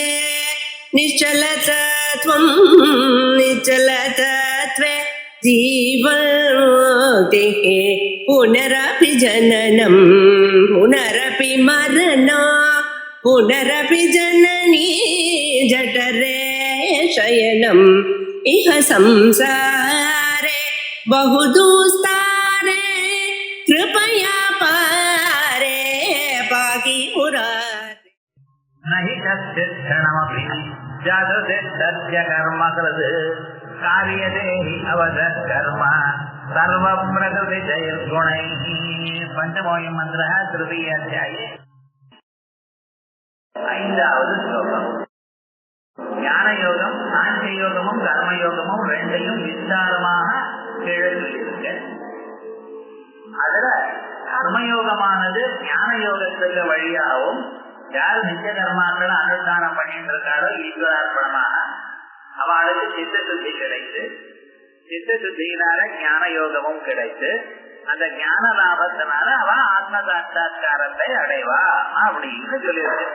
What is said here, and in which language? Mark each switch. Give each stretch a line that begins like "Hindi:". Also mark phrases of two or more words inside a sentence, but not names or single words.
Sanskrit: निश्चलतत्वं निश्चलतत्वे जीवन्मुक्तिः पुनरपि जननं पुनरपि मरणं पुनरपि जननी जठरे शयनम् इह संसारे बहुदुस्तारे कृपया पारे पाहि मुरारे नहि कश्चित् क्षणमपि जातुते तस्य कर्म कृत् कार्यते हि अवसत्कर्म सर्वप्रकृतिजैर्गुणैः पञ्चमोऽयं मन्त्रः तृतीय अध्याये
Tamil: ஐந்தாவது ஸ்லோகம். ஞான யோகம், சாங்கிய யோகமும் கர்மயோகமும் ரெண்டையும் விஸ்தாரமாக கேள்வியிருக்க, அதுல கர்மயோகமானது ஞான யோகத்துக்கு வழியாகவும், யார் நித்திய கர்மாக்களை அனுஷ்டானம் பண்ணிட்டு இருக்காளோ ஈஸ்வரார்ப்பணமாக அவளுக்கு சித்த சுத்தி கிடைத்து, சித்த சுத்தியினால ஞான யோகமும் கிடைத்து, அந்த ஞான லாபத்தினால அவ ஆத்ம சாட்சா்காரத்தை அடைவா அப்படின்னு சொல்லியிருக்கு.